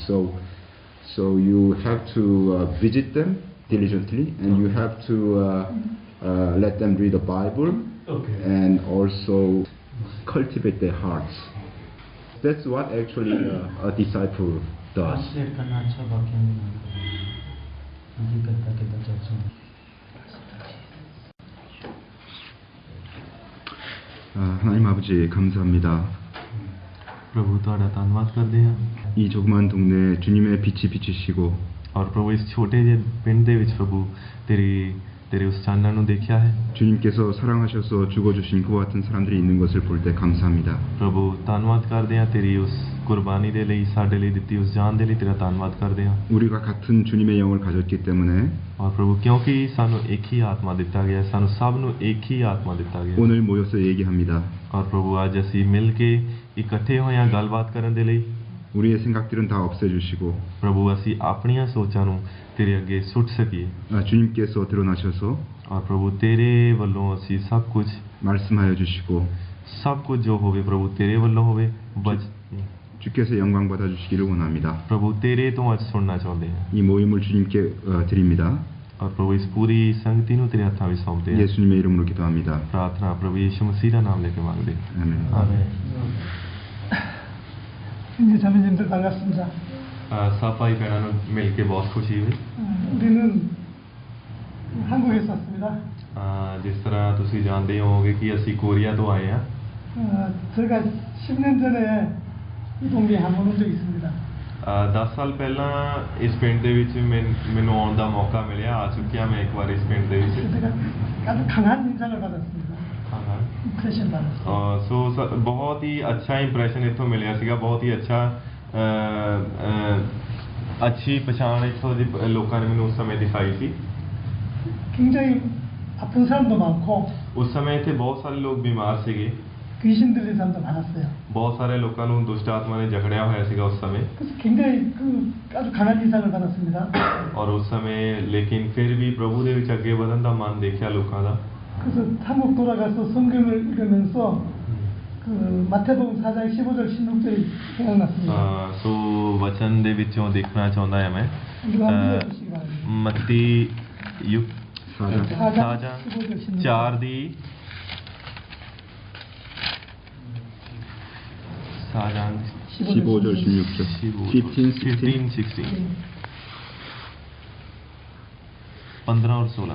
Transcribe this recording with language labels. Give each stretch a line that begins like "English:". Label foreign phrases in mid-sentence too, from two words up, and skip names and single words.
English: So you have to visit them diligently, and you have to let them read the Bible, Okay. and also cultivate their hearts. That's what actually a disciple does. ट्रांसलेट करना अच्छा वाक्य नहीं मुझे करता कितना चर्चा
Korean: 하나님 아버지 감사합니다.
Punjabi: प्रभु ਤੁਹਾਡਾ ਧੰਨਵਾਦ ਕਰਦੇ ਹਾਂ
Korean: 이 조그만 동네에 주님의 빛이 비치시고
Punjabi: ਔਰ ਪ੍ਰਭੂ ਇਸ ਛੋਟੇ ਜਿਹੇ ਪਿੰਡ ਦੇ ਵਿੱਚ ਪ੍ਰਭੂ ਤੇਰੇ ਉਸ ਚਾਨਣ ਨੂੰ ਦੇਖਿਆ ਹੈ
Korean: 주님께서 사랑하셔서 죽어주신 그와 같은 사람들이 있는 것을 볼 때 감사합니다.
Punjabi: ਪ੍ਰਭੂ ਧੰਨਵਾਦ ਕਰਦੇ ਹਾਂ ਤੇਰੀ ਉਸ ਕੁਰਬਾਨੀ ਦੇ ਲਈ ਸਾਡੇ ਲਈ ਦਿੱਤੀ ਉਸ ਜਾਨ ਦੇ ਲਈ ਤੇਰਾ ਧੰਨਵਾਦ ਕਰਦੇ ਹਾਂ
Korean: 우리가 같은 주님의 영을 가졌기 때문에
Punjabi: ਔਰ ਪ੍ਰਭੂ ਕਿਉਂਕਿ ਸਾਨੂੰ ਇੱਕ ਹੀ ਆਤਮਾ ਦਿੱਤਾ ਗਿਆ ਹੈ, ਸਾਨੂੰ ਸਭ ਨੂੰ ਇੱਕ ਹੀ ਆਤਮਾ ਦਿੱਤਾ ਗਿਆ ਹੈ।
Korean: 오늘 모여서 얘기합니다.
Punjabi: ਔਰ ਪ੍ਰਭੂ ਅੱਜ ਅਸੀਂ ਮਿਲ ਕੇ ਇਕੱਠੇ ਹੋਏ ਹਾਂ ਗੱਲਬਾਤ ਕਰਨ ਦੇ ਲਈ
Korean: 우리의 생각들은 다 없애주시고
Punjabi: ਪ੍ਰਭੂ ਅਸੀਂ ਆਪਣੀਆਂ ਸੋਚਾਂ ਨੂੰ ਤੇਰੇ ਅੱਗੇ ਸੁੱਟ ਸਕੀਏ
Korean: 주님께서 드러나셔서
Punjabi: ਔਰ ਪ੍ਰਭੂ ਤੇਰੇ ਵੱਲੋਂ ਅਸੀਂ ਸਭ ਕੁਝ
Korean: 말씀하여 주시고
Punjabi: ਸਭ ਕੁਝ ਜੋ ਹੋਵੇ ਪ੍ਰਭੂ ਤੇਰੇ ਵੱਲੋਂ ਹੋਵੇ
Korean: 주께서 영광 받아주시기를 원합니다.
Punjabi: ਪ੍ਰਭੂ ਤੇਰੇ ਤੋਂ ਅੱਜ ਸੁਣਨਾ ਚਾਹੁੰਦੇ ਹਾਂ
Korean: 이 모임을 주님께 드립니다.
Punjabi: ਔਰ ਪ੍ਰਭੂ ਇਸ ਪੂਰੀ ਸੰਗਤੀ ਨੂੰ ਤੇਰੇ ਹੱਥਾਂ ਵਿੱਚ ਸੌਂਪਦੇ ਹਾਂ
Korean: 예수님의 이름으로 기도합니다.
Punjabi: ਪ੍ਰਾਰਥਨਾ ਪ੍ਰਭੂ ਯਿਸੂ ਮਸੀਹ ਦਾ ਨਾਮ ਲੈ ਕੇ ਮੰਗਦੇ ਹਾਂ
Korean: 아멘.
Punjabi: ਆਮੀਨ
Korean: 형제 자매님들 반갑습니다.
Punjabi: ਸਭ ਭਾਈ ਭੈਣਾਂ ਨੂੰ ਮਿਲ ਕੇ ਬਹੁਤ ਖੁਸ਼ੀ ਹੋਈ
Korean: 우리는 한국에서 왔습니다.
Punjabi: ਜਿਸ ਤਰ੍ਹਾਂ ਤੁਸੀਂ ਜਾਣਦੇ ਹੋਵੋਗੇ ਕਿ ਅਸੀਂ ਕੋਰੀਆ ਤੋਂ ਆਏ ਹਾਂ
Korean: 제가 10년 전에 이 동네에 한 번 온 적이 있습니다.
Punjabi: 10 ਸਾਲ ਪਹਿਲਾਂ ਇਸ ਪਿੰਡ ਦੇ ਵਿੱਚ ਮੈਨੂੰ ਆਉਣ ਦਾ ਮੌਕਾ ਮਿਲਿਆ ਆ ਚੁੱਕਿਆ ਮੈਂ ਇੱਕ ਵਾਰ ਇਸ ਪਿੰਡ ਦੇ ਵਿੱਚ
Korean: 제가 아주 강한 인상을 받았습니다. ਇੰਪ੍ਰੈਸ਼ਨ 받았어요.
Punjabi: ਸੋ ਬਹੁਤ ਹੀ ਅੱਛਾ ਇੰਪ੍ਰੈਸ਼ਨ ਇੱਥੋਂ ਮਿਲਿਆ ਸੀਗਾ ਬਹੁਤ ਹੀ ਅੱਛਾ ਅੱਛੀ ਪਛਾਣ ਇੱਥੋਂ ਦੇ ਲੋਕਾਂ ਨੇ ਮੈਨੂੰ ਉਸ ਸਮੇਂ ਦਿਖਾਈ ਸੀ
Korean: 굉장히 아픈 사람도 많고
Punjabi: ਉਸ ਸਮੇਂ ਇੱਥੇ ਬਹੁਤ ਸਾਰੇ ਲੋਕ ਬਿਮਾਰ ਸੀਗੇ
Korean: 귀신 들린 사람도 많았어요.
Punjabi: ਬਹੁਤ ਸਾਰੇ ਲੋਕਾਂ ਨੂੰ ਦੁਸ਼ਟ ਆਤਮਾ ਨੇ ਜਕੜਿਆ ਹੋਇਆ ਸੀਗਾ ਉਸ ਸਮੇਂ
Korean: 그래서 굉장히 아주 강한 인상을 받았습니다.
Punjabi: ਔਰ ਉਸ ਸਮੇਂ ਲੇਕਿਨ ਫਿਰ ਵੀ ਪ੍ਰਭੂ ਦੇ ਵਿੱਚ ਅੱਗੇ ਵਧਣ ਦਾ ਮਨ ਦੇਖਿਆ ਲੋਕਾਂ ਦਾ
Korean: 그래서 한국 돌아가서 성경을 읽으면서 그 마태복음 4장 15절 16절이 생각났습니다.
Punjabi: ਸੋ ਵਚਨ ਦੇ ਵਿੱਚੋਂ ਦੇਖਣਾ ਚਾਹੁੰਦਾ ਹਾਂ ਮੈਂ
Korean: 이거 한번 읽어주시기 바랍니다.
Punjabi: ਮੱਤੀ ਯੁ
Korean: 4장 15절 16절
Punjabi: 4 ਦੀ 4장
Korean: 15절 16절 15, 16
Hindi: 15 और 16